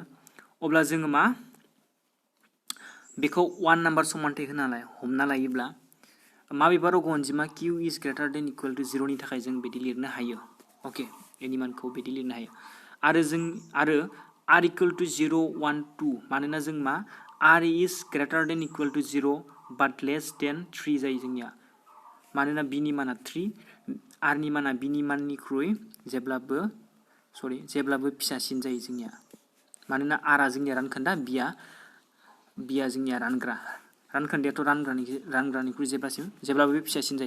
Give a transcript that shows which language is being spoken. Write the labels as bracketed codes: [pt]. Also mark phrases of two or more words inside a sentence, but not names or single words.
[brx] अब्ला जोङो मा बेखौ 1 नाम्बार समानथाय हमना लायोब्ला माबेबा रग' अनजिमा q > 0 नि थाखाय जों बिदि लिरनो हायो। अके, बेनि मानखौ बिदि लिरनो हायो आरो r = 0, 1, 2 मानोना जों मा r > 0 [en] but less than [brx] 3 जायो जोंनिया। मानोना बिनि माना 3, r नि माना बिनि माननिख्रुइ जेब्लाबो फिसासिन जायो जोंनिया। मानोना r आ जोंनिया रानखोन्दा, बिया जोंनिया रानग्रा। रानखोन्दायाथ' रानग्रानिख्रुइ जेब्लाबो फिसासिन जायो।